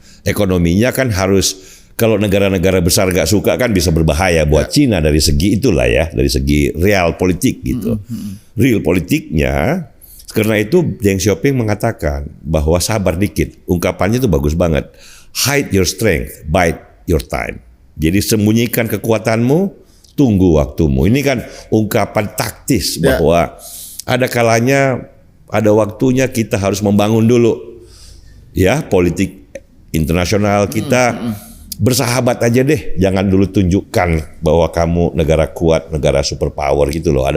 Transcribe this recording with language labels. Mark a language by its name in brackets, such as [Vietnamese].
[Indonesian] Ekonominya kan harus, kalau negara-negara besar gak suka kan bisa berbahaya buat Cina dari segi itulah ya, dari segi real politik gitu. Real politiknya, karena itu Deng Xiaoping mengatakan bahwa sabar dikit. Ungkapannya itu bagus banget. [English] Hide your strength, bide your time. [Indonesian] Jadi sembunyikan kekuatanmu, tunggu waktumu. Ini kan ungkapan taktis bahwa ada kalanya, ada waktunya kita harus membangun dulu ya politik internasional kita. Bersahabat aja deh, jangan dulu tunjukkan bahwa kamu negara kuat, negara superpower gitu loh.